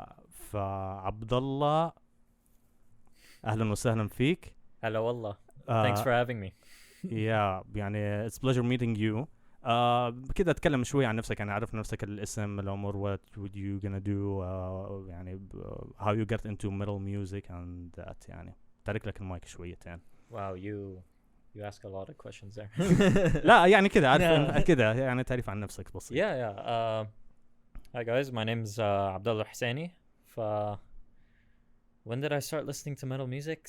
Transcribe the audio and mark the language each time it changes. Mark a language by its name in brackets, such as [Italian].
[Arabic] فعبد الله أهلا وسهلا فيك. هلا والله. [English] Thanks for having me. يعني it's pleasure meeting you. [Arabic] كده اتكلم شوي عن نفسك يعني عرف نفسك الاسم الأمور [English] what would you gonna do يعني how you get into metal music and that يعني. [Arabic] تارك لك المايك شويتين. [English] Wow you ask a lot of questions there. [Arabic] لا يعني كده عارف كده يعني تعريف عن نفسك بسيط. [English] Hi guys, my name's الله الحسيني. When did I start listening to metal music?